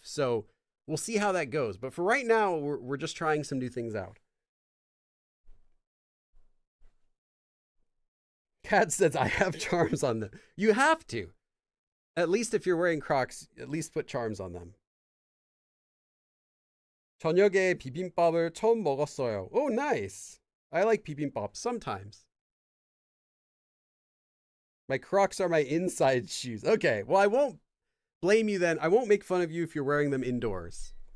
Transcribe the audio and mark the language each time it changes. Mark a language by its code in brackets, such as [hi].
[en] So we'll see how that goes. But for right now, we're just trying some new things out. Kat says, I have charms on them. You have to. At least if you're wearing Crocs, at least put charms on them. [ko] 저녁에 비빔밥을 처음 먹었어요. [en] Oh, nice. I like bibimbap sometimes. My Crocs are my inside shoes. Okay, well, I won't blame you then. I won't make fun of you if you're wearing them indoors.